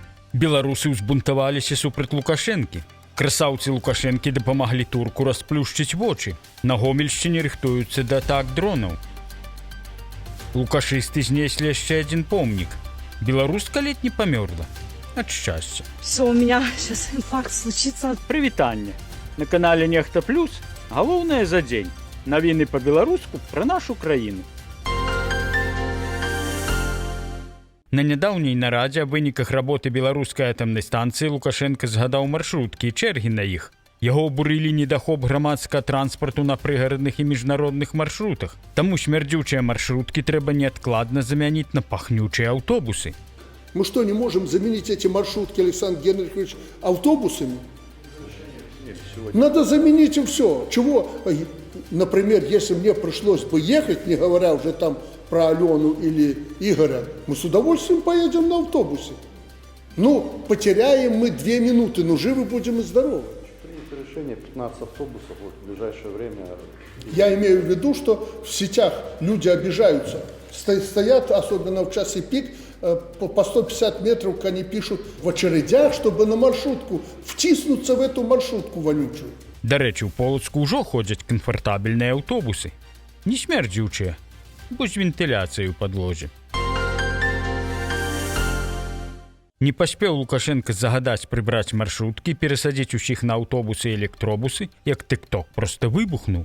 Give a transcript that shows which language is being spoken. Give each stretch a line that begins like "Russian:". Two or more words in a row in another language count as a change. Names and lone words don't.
Belarusian: Беларусы ўзбунтаваліся супраць Лукашэнкі. Красаўцы Лукашэнкі дапамаглі турку расплюшчыць вочы. На Гомельшчыне рыхтуюцца да атак дронаў. Лукашысты знеслі яшчэ адзін помнік. Беларуска ледь не памёрла. Ад шчасця.
Russian: Все, у меня сейчас инфаркт случится.
Belarusian: Прывітанне. На канале Нехта Плюс галоўнае за дзень. Навіны па-беларуску пра нашу краіну. На нядаўняй нарадзе аб выніках работы беларускай атамнай станцыі Лукашенка згадаў маршруткі і чэргі на іх. Яго абурылі недахоп грамадскага транспарту на прыгарадных і міжнародных маршрутах. Таму смярдзючыя маршруткі трэба неадкладна замяніць на пахнючыя аўтобусы.
Russian: Мы что, не можем заменить эти маршрутки, Александр Генрихович, автобусами? Надо заменить и все. Чего? Например, если мне пришлось бы ехать, не говоря уже там про Алену или Игоря, мы с удовольствием поедем на автобусе. Ну, потеряем мы 2 минуты, но живы будем и здоровы. Принято решение 15 автобусов вот, в ближайшее время. Я имею в виду, что в сетях люди обижаются. Стоят, особенно в часе пик, по 150 метров они пишут в очередях, чтобы на маршрутку втиснуться в эту маршрутку вонючую.
Belarusian: Да рэчы, у Полацку ўжо ходзяць камфартабельныя аўтобусы. Не смярдзючыя, бо з вентыляцыяй у падлозе. Не паспеў Лукашенка загадаць прыбраць маршруткі, перасадзіць усіх на аўтобусы і электробусы, як тык-ток проста выбухнуў.